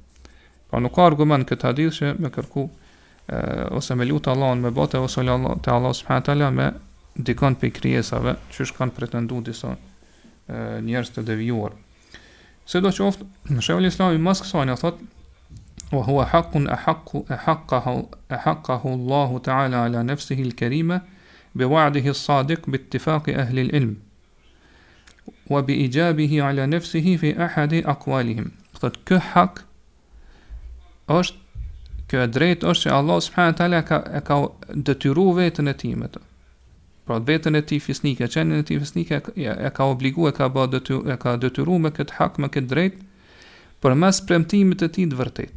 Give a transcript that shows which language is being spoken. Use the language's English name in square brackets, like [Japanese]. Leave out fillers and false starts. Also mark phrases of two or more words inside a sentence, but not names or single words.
[Albanian] Pra nuk ka argument këtë hadith që me kërku ose me lutë Allahun me bote ose te Allah [Arabic] سبحانه وتعالى [Albanian] me dikon pe krijesave që kanë pretenduar disa njerëz të devijuar. Sidoqoftë, Sheikhul Islami mas kësaj thot [Arabic] وهو حق أحقه الله تعالى على نفسه الكريمة بوعده الصادق باتفاق أهل العلم وبإيجابه على نفسه في أحد أقوالهم. [Albanian] Thot kë hak është kjo e drejtë është që Allah [Arabic] سبحانه وتعالى [Albanian] ka detyruar veten e tij me të. Pra veten e tij fisnike, qenien e tij fisnike e ka obliguar, e ka detyruar me këtë hak, me këtë drejtë përmes premtimit të tij të vërtetë.